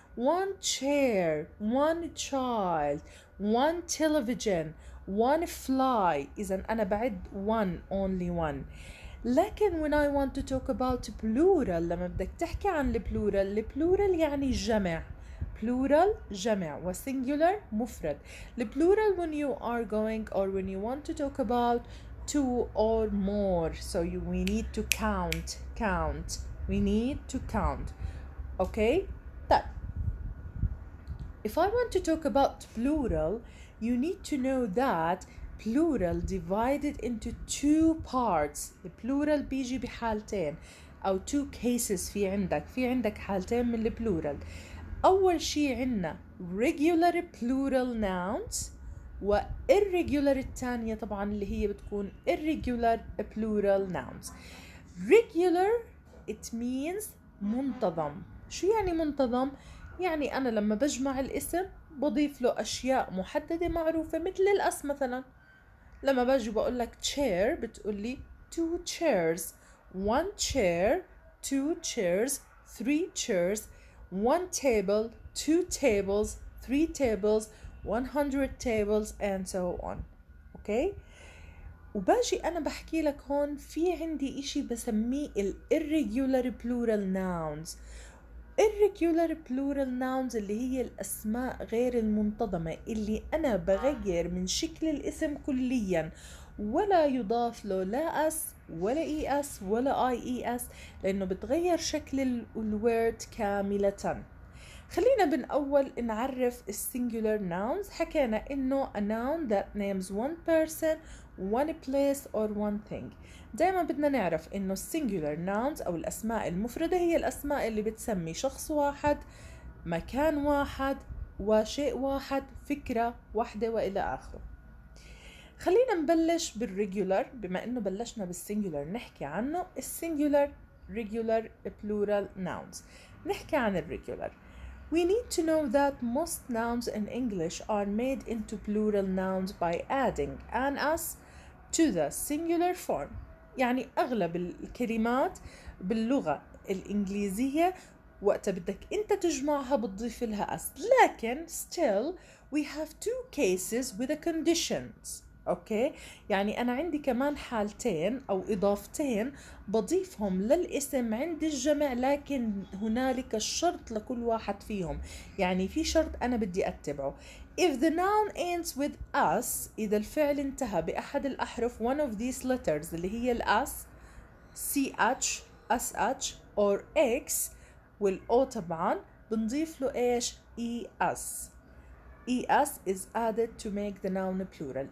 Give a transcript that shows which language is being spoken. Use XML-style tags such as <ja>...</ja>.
<en>one chair, one child, one television, one fly.</en> <ar>إذا أنا بعد</ar> <en>only one.</en> <ar>لكن</ar> <en>when I want to talk about plural،</en> <ar>لما بدك تحكي عن البلورال يعني جمع. plural جمع وsingular مفرد.</ar> <en>plural when you are going or when you want to talk about two or more, so we need to count. We need to count. Okay,</en> <ar>طيب</ar> <en>if I want to talk about plural, you need to know that plural divided into two parts.</en> <ar>plural بيجي بحالتين أو</ar> <en>two cases.</en> <ar>في عندك حالتين من البلورال. أول شي عنا</ar> <en>regular plural nouns،</en> <ar>و irregular الثانية طبعا اللي هي بتكون</ar> <en>irregular plural nouns. regular it means</en> <ar>منتظم. شو يعني منتظم؟ يعني أنا لما بجمع الاسم بضيف له أشياء محددة معروفة، مثل الأس مثلا. لما باجي بقول لك chair بتقولي two chairs، one chair، two chairs، three chairs، one table، two tables، three tables،</ar> <en>100 tables and so on. okay.</en> <ar>وباجي أنا بحكي لك هون في عندي إشي بسميه irregular plural nouns.</ar> <en>irregular plural nouns</en> <ar>اللي هي الأسماء غير المنتظمة، اللي أنا بغير من شكل الاسم كليا، ولا يضاف له لا اس ولا اي اس ولا اي اي اس، لأنه بتغير شكل الورد كاملة. خلينا بالأول نعرف السنجولار nouns. حكينا إنه</ar> <en>a noun that names one person, one place or one thing.</en> <ar>دايما بدنا نعرف إنه السنجولار nouns أو الأسماء المفردة هي الأسماء اللي بتسمي شخص واحد، مكان واحد، وشيء واحد، فكرة واحدة وإلى آخره. خلينا نبلش بالريجولار. بما إنه بلشنا بالسنجولار نحكي عنه. السنجولار</ar> <en>regular plural nouns.</en> <ar>نحكي عن الريجولار.</ar> <en>We need to know that most nouns in English are made into plural nouns by adding an s to the singular form.</en> <ar>يعني أغلب الكلمات باللغة الإنجليزية وقت بدك أنت تجمعها بتضيف لها s. لكن</ar> <en>still we have two cases with the conditions.</en> <ar>اوكي، يعني انا عندي كمان حالتين او اضافتين بضيفهم للاسم عند الجمع، لكن هنالك الشرط لكل واحد فيهم. يعني في شرط انا بدي اتبعه.</ar> <en>if the noun ends with us،</en> <ar>اذا الفعل انتهى باحد الاحرف</ar> <en>one of these letters</en> <ar>اللي هي الاس ch sh or x، والاو طبعا بنضيف له ايش؟ es.</ar> <en>es is added to make the noun plural.</en>